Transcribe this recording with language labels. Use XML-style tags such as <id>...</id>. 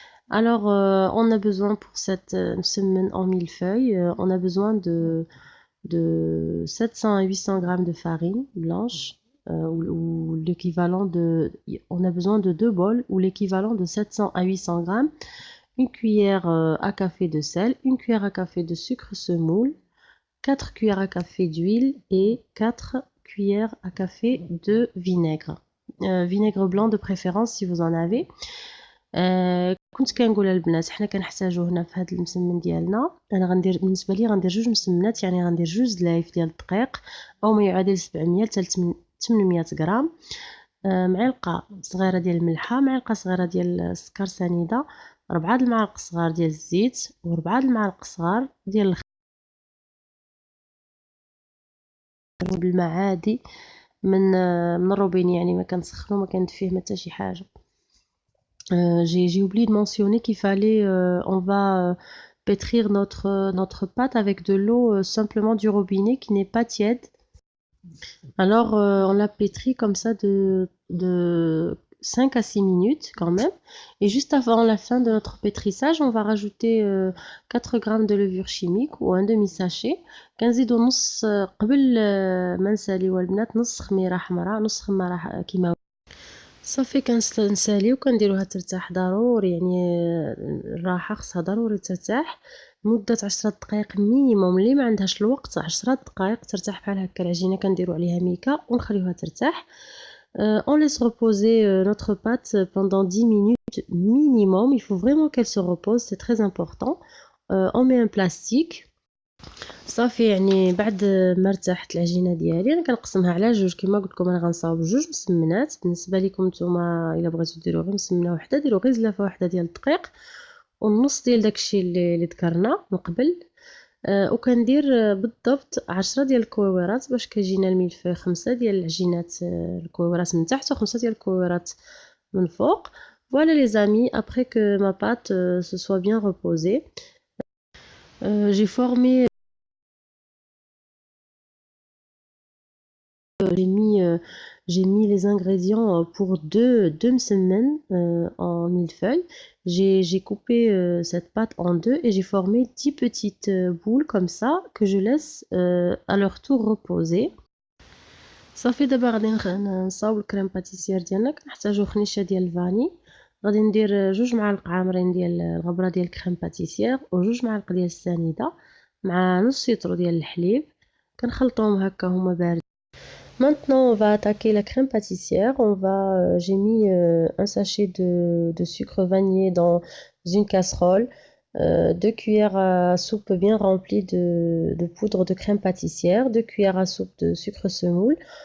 <fr>Alors on a besoin pour cette semaine en millefeuille, on a besoin de 700 à 800 grammes de farine blanche, ou l'équivalent de, on a besoin de 2 bols ou l'équivalent de 700 à 800 grammes, une cuillère à café de sel, une cuillère à café de sucre semoule, 4 cuillères à café d'huile et 4 cuillères à café de vinaigre, vinaigre blanc de préférence si vous en avez.</fr> <ar>كنت كنقول للبنات حنا كنحتاجو هنا في هذا المسمن ديالنا. انا غندير بالنسبه لي غندير جوج مسمنات، يعني غندير جوج زلايف ديال الدقيق او ما يعادل 700 حتى 800 غرام، معلقه صغيره ديال الملحه، معلقه صغيره ديال السكر سنيده، 4 المعالق صغار ديال الزيت و4 المعالق صغار ديال الخل بالماء عادي من الروبيني، يعني ما كنسخنو ما كندير فيه حتى شي حاجه.</ar> <fr>J'ai oublié de mentionner qu'il fallait, on va pétrir notre pâte avec de l'eau simplement du robinet qui n'est pas tiède. Alors on la pétrit comme ça de 5 à 6 minutes quand même. Et juste avant la fin de notre pétrissage, on va rajouter 4 grammes de levure chimique ou un demi-sachet.</fr> <ar>كنزيدو نص قبل ما نساليو البنات نص خميره حمراء، نص خماره كيما صافي. كنساليو كنديروها ترتاح ضروري، يعني الراحه خصها ضروري ترتاح مده 10 دقائق مينيموم. اللي ما عندهاش الوقت 10 دقائق ترتاح بحال هكا العجينه، كنديرو عليها ميكا ونخليوها ترتاح.</ar> <fr>On laisse reposer notre pâte pendant 10 minutes minimum. Il faut vraiment qu'elle se repose, c'est très important. On met un plastique.</fr> <ar>صافي يعني بعد ما ارتاحت العجينه ديالي انا كنقسمها على جوج. كما قلت لكم انا غنصاوب جوج مسمنات. بالنسبه لكم نتوما الا بغيتو ديروا غير مسمنه وحده ديروا غير زلافه وحده ديال الدقيق والنص ديال داكشي اللي ذكرنا من قبل. وكندير بالضبط 10 ديال الكويورات باش كيجينا الملفي 5 ديال العجينات الكويورات من تحت و5 ديال الكويورات من فوق.</ar> <fr>Voilà les amis, après que ma pâte se soit bien reposée, j'ai formé j'ai mis les ingrédients pour deux semaines en millefeuille. J'ai coupé cette pâte en deux et j'ai formé 10 petites boules comme ça que je laisse à leur tour reposer.</fr> <ar>صافي دابا غادي نصاوب الكريم باتيسير ديالنا. كنحتاجو خنيشه ديال الفاني، غادي ندير 2 معالق عامرين ديال الغبره ديال الكريم باتيسير و2 معالق ديال السنيده مع نص لتر ديال الحليب. كنخلطوهم هكا هما باردين.</ar> <fr>Maintenant, on va attaquer la crème pâtissière. J'ai mis un sachet de sucre vanillé dans une casserole, 2 cuillères à soupe bien remplies de poudre de crème pâtissière, 2 cuillères à soupe de sucre semoule.</fr>